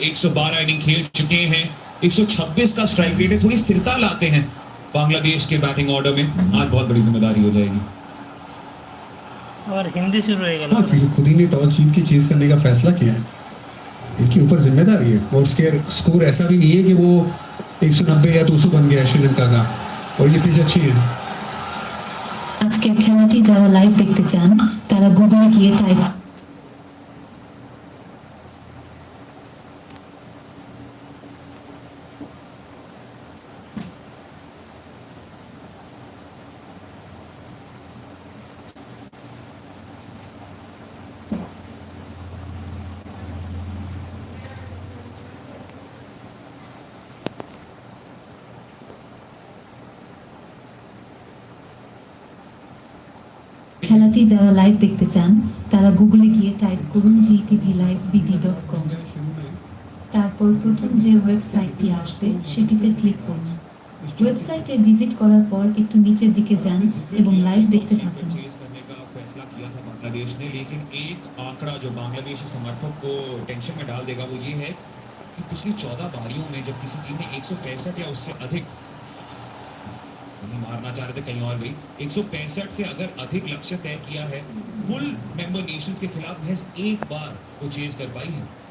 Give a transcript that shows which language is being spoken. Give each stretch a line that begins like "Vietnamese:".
Hindi: 112 inning खेल चुके हैं, 126 का स्ट्राइक रेट है, थोड़ी स्थिरता लाते हैं बांग्लादेश के बैटिंग ऑर्डर में, आज बहुत बड़ी जिम्मेदारी हो जाएगी। और हिंदी शुरू हो गया। हाँ, क्योंकि खुद ही ने टॉस जीत के चेज करने का फैसला किया है, इनके ऊपर जिम्मेदारी है। और स्कोर ऐसा भी नहीं है कि वो 190 या 200 बन गया श्रीलंका का, और ये पिच अच्छी है।
Bangla: আজকের খেলাটি যারা লাইভ দেখতে চান তারা গুগলে গিয়ে টাইপ খেলাটি যারা লাইভ দেখতে চান তারা গুগলে গিয়ে টাইপ করুন gtvlivebd.com। তারপর প্রথম যে ওয়েবসাইটটি আসবে সেটিতে ক্লিক করুন। ওয়েবসাইটে ভিজিট করার পর একটু নিচের দিকে যান এবং লাইভ দেখতে থাকুন।
Hindi: चेज करने का फैसला किया था बांग्लादेश ने, लेकिन एक आंकड़ा जो बांग्लादेशी समर्थक को टेंशन में डाल देगा वो ये है कि पिछली 14 बारियों में जब किसी टीम ने 165 या उससे अधिक, कहीं मारना चाह रहे थे कहीं और गई, 165 से अगर अधिक लक्ष्य तय किया है फुल मेंबर नेशंस के खिलाफ महज एक बार वो चेज कर पाई है।